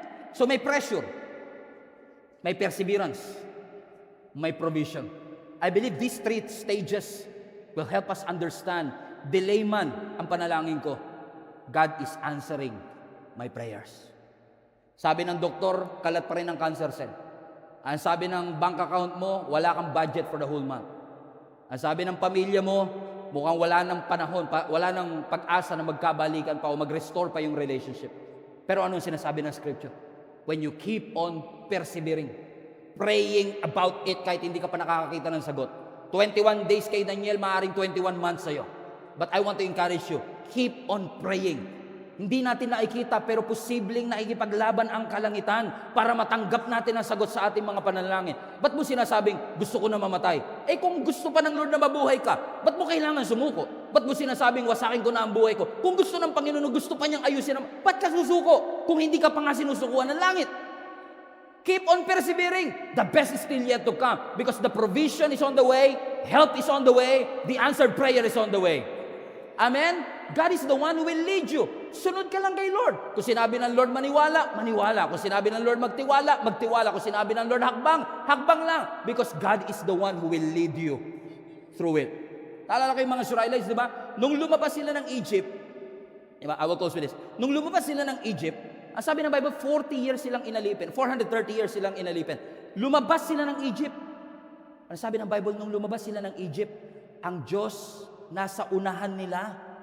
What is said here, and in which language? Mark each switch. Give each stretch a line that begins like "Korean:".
Filipino: So may pressure, may perseverance, may provision.
English: I believe these 3 stages will help us understand, delay
Filipino: man ang panalangin ko,
English: God is answering my prayers.
Filipino: Sabi ng doktor, kalat pa rin ang cancer cell. Ang sabi ng bank account mo, wala kang budget
English: for the whole month.
Filipino: Ang sabi ng pamilya mo, mukhang wala ng panahon, wala ng pag-asa na magkabalikan pa o mag-restore pa yung relationship. Pero anong sinasabi ng scripture?
English: When you keep on persevering, praying about it
Filipino: kahit hindi ka pa nakakakita ng sagot. 21 days kay Daniel, maaaring 21 months sa'yo.
English: But I want to encourage you, keep on praying.
Filipino: Hindi natin nakikita pero posibleng nakikipaglaban ang kalangitan para matanggap natin ang sagot sa ating mga panalangin. Ba't mo sinasabing, gusto ko na mamatay? Eh kung gusto pa ng Lord na mabuhay ka, ba't mo kailangan sumuko? Ba't mo sinasabing, wasakin ko na ang buhay ko? Kung gusto ng Panginoon, gusto pa niyang ayusin, ba't ka susuko? Kung hindi ka pa nga sinusukuan ng langit.
English: Keep on persevering. The best is still yet to come because the provision is on the way, help is on the way, the answered prayer is on the way. Amen? God is the one who will lead you.
Filipino: Sunod ka lang kay Lord. Kung sinabi ng Lord maniwala, maniwala. Kung sinabi ng Lord magtiwala, magtiwala. Kung sinabi ng Lord hakbang, hakbang lang.
English: Because God is the one who will lead you through it.
Filipino: Taalala kayo mga Israelites, di ba? Nung lumabas sila ng Egypt, diba?
English: I will close with this.
Filipino: Nung lumabas sila ng Egypt, ang sabi ng Bible, 40 years silang inalipin. 430 years silang inalipin. Lumabas sila ng Egypt. Ang sabi ng Bible, nung lumabas sila ng Egypt, ang Diyos nasa unahan nila.